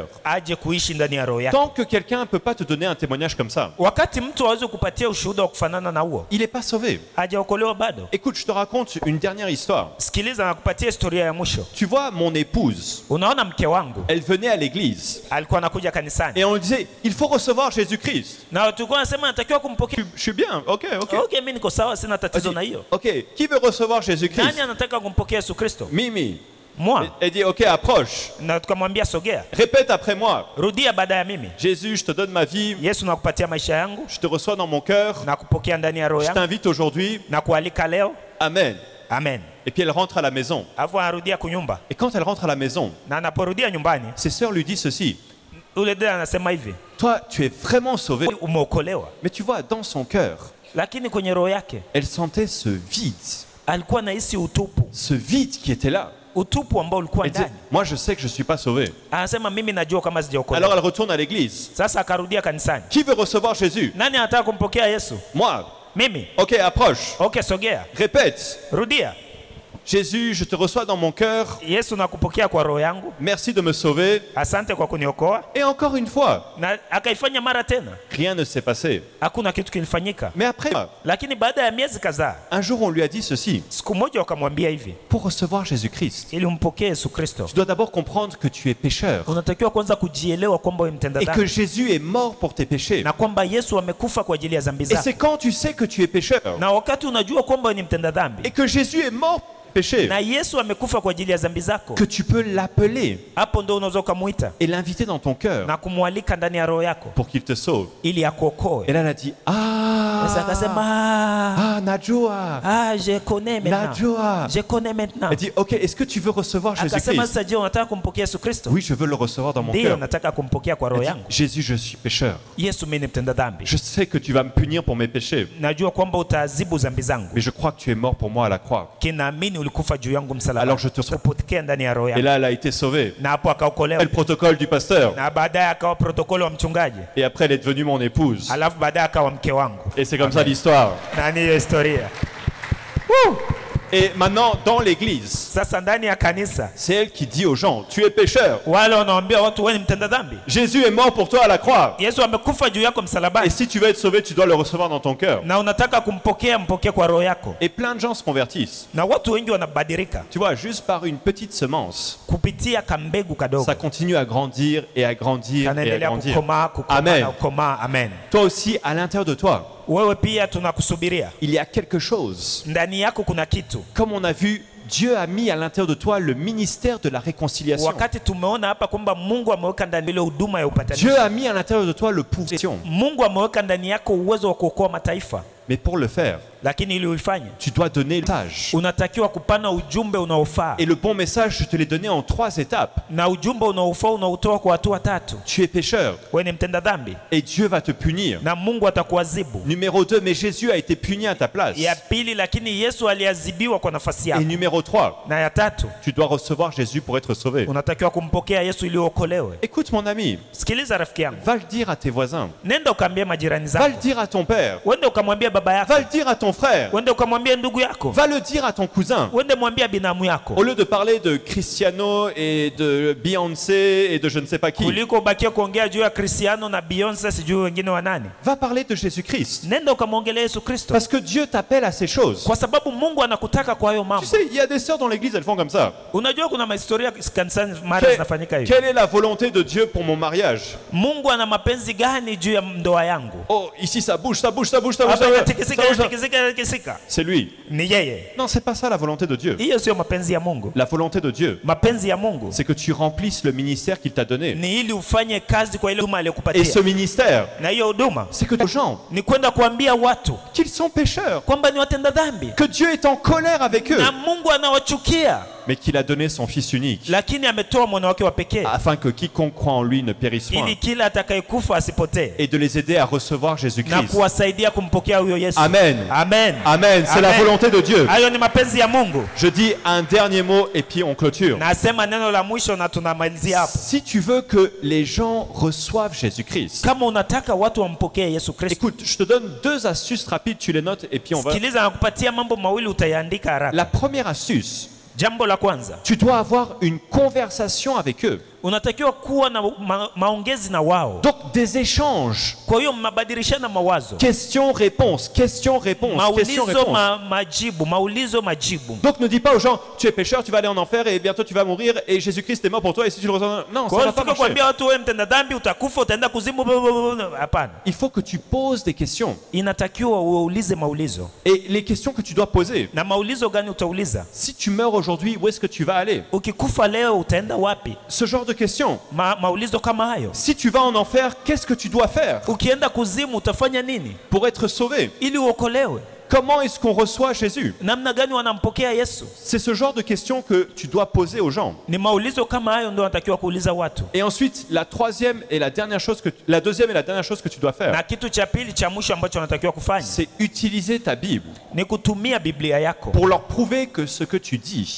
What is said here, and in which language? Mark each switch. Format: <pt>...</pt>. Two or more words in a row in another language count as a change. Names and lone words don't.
<sw>aje kuishi ndani ya roho yake.</sw> <fr>Tant que quelqu'un ne peut pas te donner un témoignage comme ça,</fr> <sw>Wakati mtu aweze kupatia ushuhuda wa kufanana na huo,</sw> <fr>il n'est pas sauvé.</fr> <sw>hajaokolewa bado.</sw> <fr>Écoute, je te raconte une dernière histoire.</fr> <sw>Sikiliza, nakupatia historia ya mwisho.</sw> <fr>Tu vois, mon épouse,</fr> <sw>Unaona, mke wangu</sw> <fr>elle venait à l'église</fr> <sw>alikuwa anakuja kanisani</sw> <fr>et on lui disait, il faut recevoir Jésus-Christ.</fr> <sw>na tulikuwa nasema natakiwa kumpokea.</sw> <fr>Je suis bien, ok.</fr> <sw>Okay, mimi niko sawa, sina tatizo na hiyo.</sw> <fr>Ok, qui veut recevoir Jésus-Christ?</fr> <sw>Nani anataka kumpokea Yesu Kristo? Mimi.</sw> <fr>Moi. Elle dit, ok, approche.</fr> <sw>Na tukamwambia sogea,</sw> <fr>Répète après moi.</fr> <sw>rudia baada ya mimi.</sw> <fr>Jésus, je te donne ma vie.</fr> <sw>Yesu, nakupatia maisha yangu,</sw> <fr>Je te reçois dans mon cœur.</fr> <sw>na kupokea ndani ya roho</sw> <fr>Je</fr> <sw>yangu,</sw> <fr>t'invite aujourd'hui.</fr> <sw>na kualika leo.</sw> <fr>Amen.</fr> <sw>Amen.</sw> <fr>Et puis elle rentre à la maison.</fr> <sw>Alafu anarudia kunyumba,</sw> <fr>Et quand elle rentre à la maison,</fr> <sw>na anaporudia nyumbani,</sw> <fr>ses sœurs lui disent ceci.</fr> <sw>ule dada anasema hivi,</sw> <fr>Toi, tu es vraiment sauvé.</fr> <sw>umeokolewa.</sw> <fr>Mais tu vois, dans son cœur,</fr> <sw>Lakini kwenye roho yake</sw> <fr>elle sentait ce vide.</fr> <sw>alikuwa anahisi utupu,</sw> <fr>Ce vide qui était là.</fr> <sw>utupu ambao ulikuwa</sw> <fr>Elle dit,</fr> <sw>ndani.</sw> <fr>moi je sais que je ne suis pas sauvé.</fr> <sw>Anasema mimi najua kama</sw> <fr>Alors</fr> <sw>sijaokolewa.</sw> <fr>elle retourne à l'église.</fr> <sw>Sasa akarudia kanisani.</sw> <fr>Qui veut recevoir Jésus?</fr> <sw>Nani anataka kumpokea Yesu?</sw> <fr>Moi.</fr> <sw>Mimi.</sw> <fr>Ok, approche.</fr> <sw>Okay, sogea.</sw> <fr>Répète.</fr> <sw>Rudia.</sw> <fr>Jésus, je te reçois dans mon cœur.</fr> <sw>Yesu, nakupokea kwa roho yangu.</sw> <fr>Merci de me sauver.</fr> <sw>Asante kwa kuniokoa.</sw> <fr>Et encore une fois,</fr> <sw>Na akaifanya mara tena.</sw> <fr>rien ne s'est passé.</fr> <sw>Hakuna kitu kilifanyika.</sw> <fr>Mais après,</fr> <sw>Lakini baada ya miezi kadhaa,</sw> <fr>un jour on lui a dit ceci.</fr> <sw>siku moja wakamwambia hivi,</sw> <fr>Pour recevoir Jésus-Christ,</fr> <sw>ili umpokee Yesu Kristo,</sw> <fr>tu dois d'abord comprendre que tu es pécheur.</fr> <sw>unatakiwa kwanza kujielewa kwamba wewe mtenda</sw> <fr>Et que</fr> <sw>dhambi</sw> <fr>Jésus est mort pour tes péchés.</fr> <sw>na kwamba Yesu amekufa kwa ajili ya dhambi</sw> <fr>Et c'est</fr> <sw>zako.</sw> <fr>quand tu sais que tu es pécheur</fr> <sw>Na wakati unajua kwamba wewe ni mtenda dhambi</sw> <fr>et que Jésus est mort pour tes péchés</fr> <sw>na Yesu amekufa kwa ajili ya dhambi zako,</sw> <fr>que tu peux l'appeler</fr> <sw>hapo ndio unaweza ukamuita</sw> <fr>et l'inviter dans ton cœur</fr> <sw>na kumwalika ndani ya roho yako</sw> <fr>pour qu'il te sauve.</fr> <sw>ili akuokoe.</sw> <fr>Et là, elle a dit,</fr> <sw>Sasa ah, akasema Najwa,</sw> <fr>je connais maintenant. Najwa. Je connais maintenant. Elle dit, ok, est-ce que tu veux recevoir</fr> <sw>Akasema</sw> <fr>Jésus-Christ?</fr> <sw>sasa, je, unataka kumpokea Yesu Kristo?</sw> <fr>Oui, je veux le recevoir dans mon</fr> <sw>Ndio,</sw> <fr>cœur.</fr> <sw>nataka kumpokea kwa roho</sw> <fr>Elle</fr> <sw>yangu.</sw> <fr>dit, Jésus, je suis pécheur.</fr> <sw>Yesu, mimi ni mtenda dhambi.</sw> <fr>Je sais que tu vas me punir pour mes péchés,</fr> <sw>Najua kwamba utaadhibu dhambi zangu.</sw> <fr>mais je crois que tu es mort pour moi à la croix.</fr> <sw>Kinaamini ulikufa juu yangu msalaba.</sw> <fr>Alors je te reçois.</fr> <sw>Kupokea ndani ya roho</sw> <fr>Et</fr> <sw>yangu.</sw> <fr>là, elle a été sauvée.</fr> <sw>Na hapo akaokolewa.</sw> <fr>Et le protocole du pasteur.</fr> <sw>Na baadaye akawa protokoli wa mchungaji.</sw> <fr>Et après, elle est devenue mon épouse.</fr> <sw>Alafu baadaye akawa mke wangu.</sw> <fr>Et c'est comme ça l'histoire.</fr> <sw>Na ni historia.</sw> <fr>Et maintenant, dans l'église,</fr> <sw>Sasa ndani ya kanisa</sw> <fr>c'est elle qui dit aux gens, tu es pécheur.</fr> <sw>wale wanaambia watu wewe ni mtenda dhambi.</sw> <fr>Jésus est mort pour toi à la croix.</fr> <sw>Yesu amekufa juu yako</sw> <fr>Et</fr> <sw>msalabani.</sw> <fr>si tu veux être sauvé, tu dois le recevoir dans ton cœur.</fr> <sw>Na unataka kumpokea, mpokee kwa roho yako.</sw> <fr>Et plein de gens se convertissent.</fr> <sw>Na watu wengi wanabadilika</sw> <fr>Tu vois, juste par une petite semence,</fr> <sw>kupitia kambegu kadogo.</sw> <fr>ça continue à grandir et à grandir et à</fr> <sw>Kanaendelea</sw> <fr>grandir.</fr> <sw>kukomaa, kukomaa Amen. na kukomaa. Amen.</sw> <fr>Toi aussi, à l'intérieur de toi,</fr> <sw>Wewe pia tunakusubiria.</sw> <fr>il y a quelque chose.</fr> <sw>Ndani yako kuna kitu.</sw> <fr>Comme on a vu, Dieu a mis à l'intérieur de toi le ministère de la réconciliation.</fr> <sw>Wakati tumeona hapa kwamba Mungu ameweka ndani ile huduma ya upatanisho.</sw> <fr>Dieu a mis à l'intérieur de toi le pouvoir.</fr> <sw>Mungu ameweka ndani yako uwezo wa kuokoa mataifa.</sw> <fr>Mais pour le faire,</fr> <sw>Lakini ili uifanye,</sw> <fr>tu dois donner le message.</fr> <sw>unatakiwa kupana ujumbe unaofaa.</sw> <fr>Et le bon message, je te l'ai donné en 3 étapes.</fr> <sw>Na ujumbe unaofaa unautoa kwa hatua 3.</sw> <fr>Tu es pécheur</fr> <sw>Wewe ni mtenda dhambi</sw> <fr>et Dieu va te punir.</fr> <sw>na Mungu atakuadhibu.</sw> <fr>Numéro 2, mais Jésus a été puni à ta place.</fr> <sw>Ya pili, lakini Yesu aliadhibiwa kwa nafasi</sw> <fr>Et</fr> <sw>yako.</sw> <fr>numéro 3,</fr> <sw>Na ya tatu,</sw> <fr>tu dois recevoir Jésus pour être sauvé.</fr> <sw>unatakiwa kumpokea Yesu ili uokolewe.</sw> <fr>Écoute mon ami,</fr> <sw>Sikiliza rafiki yangu.</sw> <fr>va le dire à tes voisins.</fr> <sw>Nenda ukaambie majirani</sw> <fr>Va le</fr> <sw>zako.</sw> <fr>dire à ton père.</fr> <sw>Wende ukamwambia baba yako.</sw> <fr>Va le dire à ton frère.</fr> <sw>Wende ukamwambia ndugu yako.</sw> <fr>Va le dire à ton cousin.</fr> <sw>Wende mwambia binamu</sw> <fr>Au</fr> <sw>yako.</sw> <fr>lieu de parler de Cristiano et de Beyoncé et de je ne sais pas qui,</fr> <sw>Kuliko ubakie kuongea juu ya Cristiano na Beyonce sijui wengine wa nani.</sw> <fr>va parler de Jésus-Christ.</fr> <sw>Nenda ukamwongelea Yesu Kristo.</sw> <fr>Parce que Dieu t'appelle à ces choses.</fr> <sw>Kwa sababu Mungu anakutaka kwa hayo</sw> <fr>Tu</fr> <sw>mambo.</sw> <fr>sais, il y a des sœurs dans l'église, elles font comme ça.</fr> <sw>Unajua kuna mahistoria kanisani mara zinafanyika hivi.</sw> <fr>Quelle est la volonté de Dieu pour mon mariage?</fr> <sw>Mungu ana mapenzi gani juu ya ndoa yangu?</sw> <fr>Oh, ici ça bouge, ça bouge, ça bouge, ça bouge.</fr> <sw>Hapa</sw> <fr>Ça bouge,</fr> <sw>inatikisika,</sw> <fr>ça bouge.</fr> <sw>inatikisika, inatikisika.</sw> <fr>C'est lui.</fr> <sw>Ni yeye.</sw> <fr>Non, c'est pas ça la volonté de Dieu.</fr> <sw>Hiyo sio mapenzi ya Mungu.</sw> <fr>La volonté de Dieu,</fr> <sw>Mapenzi ya Mungu</sw> <fr>c'est que tu remplisses le ministère qu'il t'a donné.</fr> <sw>ni ili ufanye kazi kwa ile huduma</sw> <fr>Et</fr> <sw>aliyokupatia.</sw> <fr>ce ministère,</fr> <sw>Na hiyo huduma</sw> <fr>c'est que les gens,</fr> <sw>ni kwenda kuambia watu</sw> <fr>qu'ils sont pécheurs,</fr> <sw>kwamba ni watenda dhambi</sw> <fr>que Dieu est en colère avec eux,</fr> <sw>na Mungu anawachukia,</sw> <fr>mais qu'il a donné son Fils unique,</fr> <sw>lakini ametoa mwana wake wa pekee</sw> <fr>afin que quiconque croit en lui ne périsse point,</fr> <sw>ili kila atakayekufa asipotee</sw> <fr>et de les aider à recevoir</fr> <sw>na</sw> <fr>Jésus-Christ.</fr> <sw>kuwasaidia kumpokea huyo Yesu. Amen. Amen.</sw> <fr>Amen, c'est la</fr> <sw>Amen.</sw> <fr>volonté de Dieu.</fr> <sw>Hayo ni mapenzi ya Mungu.</sw> <fr>Je dis un dernier mot et puis on clôture.</fr> <sw>Nasema neno la mwisho na tunamalizia hapo.</sw> <fr>Si tu veux que les gens reçoivent Jésus-Christ,</fr> <sw>Kama unataka watu wampokee Yesu Kristo,</sw> <fr>écoute, je te donne 2 astuces rapides, tu les notes et puis on va...</fr> <sw>sikiliza, nakupatia mambo mawili utayaandika haraka.</sw> <fr>La première astuce,</fr> <sw>Jambo la kwanza,</sw> <fr>tu dois avoir une conversation avec eux.</fr> <sw>unatakiwa kuwa na maongezi na wao.</sw> <fr>Donc des échanges.</fr> <sw>Kwa hiyo mnabadilishana mawazo,</sw> <fr>Question-réponse, question-réponse,</fr> <sw>maulizo</sw> <fr>question-réponse.</fr> <sw>majibu, maulizo majibu.</sw> <fr>Donc ne dis pas aux gens, tu es pécheur, tu vas aller en enfer et bientôt tu vas mourir et Jésus-Christ est mort pour toi et si tu le reçois... Non, ça</fr> <sw>Kwa</sw> <fr>ne</fr> <sw>hiyo</sw> <fr>va pas</fr> <sw>sio</sw> <fr>marcher.</fr> <sw>kuambia watu wewe mtenda dhambi utakufa utaenda kuzimu. Hapana,</sw> <fr>Il faut que tu poses des questions.</fr> <sw>inatakiwa uulize maulizo.</sw> <fr>Et les questions que tu dois poser,</fr> <sw>Na maulizo gani utauliza?</sw> <fr>si tu meurs aujourd'hui, où est-ce que tu vas aller?</fr> <sw>Ukikufa leo utaenda wapi?</sw> <fr>Ce genre de questions.</fr> <sw>Maulizo kama hayo.</sw> <fr>Si tu vas en enfer, qu'est-ce que tu dois faire</fr> <sw>Ukienda kuzimu utafanya nini</sw> <fr>pour être sauvé?</fr> <sw>ili uokolewe?</sw> <fr>Comment est-ce qu'on reçoit Jésus?</fr> <sw>Namna gani wanampokea Yesu?</sw> <fr>C'est ce genre de questions que tu dois poser aux gens.</fr> <sw>Ni maulizo kama hayo ndio wanatakiwa kuuliza watu.</sw> <fr>Et ensuite, la deuxième et la dernière chose que tu dois faire,</fr> <sw>Na kitu cha pili cha mwisho ambacho wanatakiwa kufanya</sw> <fr>c'est utiliser ta Bible</fr> <sw>ni kutumia Biblia yako</sw> <fr>pour leur prouver que ce que tu dis,</fr>